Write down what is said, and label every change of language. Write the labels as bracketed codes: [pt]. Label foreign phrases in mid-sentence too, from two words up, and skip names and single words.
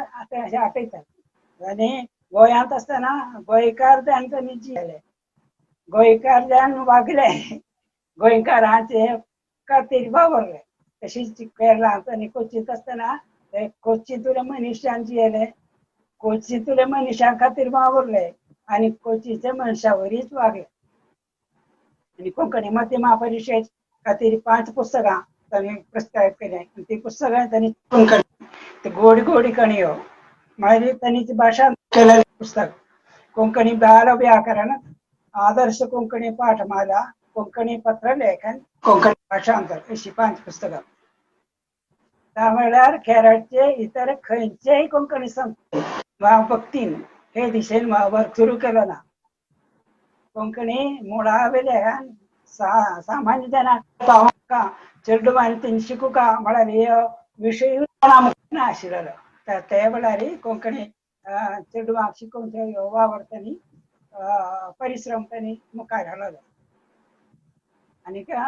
[kok] अशें आपयतात आनी गोंयांत आसतना गोंयकार जाण तांणी केले गोंयकार जाण वागले गोंयकारांचे खातीर वावरले तशीच केरळांत आनी कोच्चिंत आसतना ते कोच्चिंतले मनशान जियेले कोच्चिंतले मनशां खातीर वावरले आनी कोच्चिच्या मनशां वरीच वागले आनी कोंकणी माध्यमा परिशद खातीर 5 पुस्तकां [mr] त्यांनी प्रिस्क्राईब केले ती पुस्तकां त्यांनी चिकून काढली ते गोडी गोडी कणियो म्हणजे त्यांनी ती भाषा केलेलं [kok] पुस्तक कोंकणी बाल व्याकरण आदर्श कोंकणी पाठमाला कोंकणी पत्रलेखन कोंकणी भाषांतर अशी 5 पुस्तकां त्यावेळेला केरळचे इतर खंयचेही कोंकणी संस्थे वा भक्तीन हे दिशेन वर्क सुरू केलं ना कोंकणी मुळावेल्यान सामान्य जनांक पावोंका चेडू आनी तेणी शिकूंका म्हळ्यार हे विशय नाशिल्लो ते वेळार कोंकणी चेडवांक शिकोवचो वावर त्यांनी परिश्रम त्यांनी मुखार हाडलो आनी